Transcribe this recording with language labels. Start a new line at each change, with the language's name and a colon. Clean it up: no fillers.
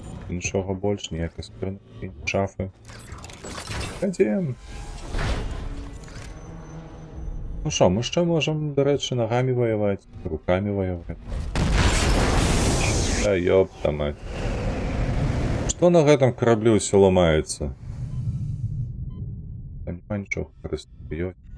Ukrainian: Нічого больше, ніякої скринки, шафи. Ходім. Ну що, ми ще можемо, до речі, ногами воювати, руками воювати.
Russian: Да ёпта мать. Что на этом корабле все ломается?
Ukrainian: Там нема нічого користує.